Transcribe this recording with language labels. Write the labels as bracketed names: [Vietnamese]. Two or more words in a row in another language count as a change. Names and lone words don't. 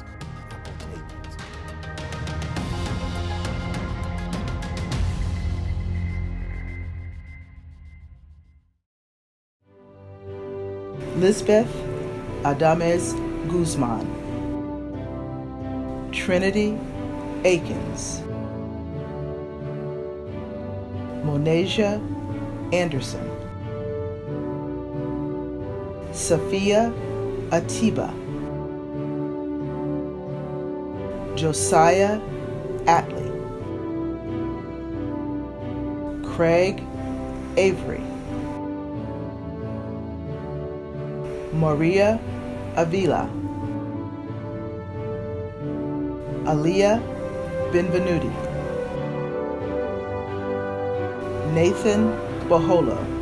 [English] I'm gonna take it. Lisbeth Adames Guzman, Trinity Akins, Monasia Anderson, Sophia Atiba, Josiah Atley, Craig Avery, Maria Avila, Aliyah Benvenuti, Nathan Baholo,